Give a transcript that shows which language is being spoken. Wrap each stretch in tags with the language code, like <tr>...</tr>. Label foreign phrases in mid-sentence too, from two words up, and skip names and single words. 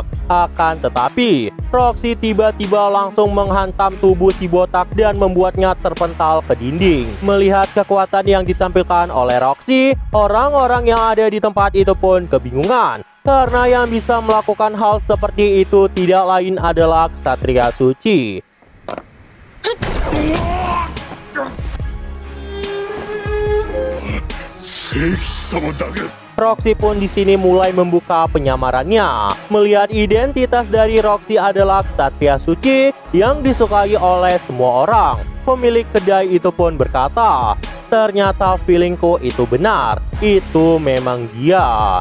<id>Akan tetapi, Roxy tiba-tiba langsung menghantam tubuh si botak dan membuatnya terpental ke dinding. Melihat kekuatan yang ditampilkan oleh Roxy, orang-orang yang ada di tempat itu pun kebingungan. Karena yang bisa melakukan hal seperti itu tidak lain adalah Ksatria Suci.</id> <ja>聖騎士様だけ</ja> <id>Roxy pun di sini mulai membuka penyamarannya. Melihat identitas dari Roxy adalah Ksatria Suci yang disukai oleh semua orang. Pemilik kedai itu pun berkata, ternyata feelingku itu benar. Itu memang dia.</id>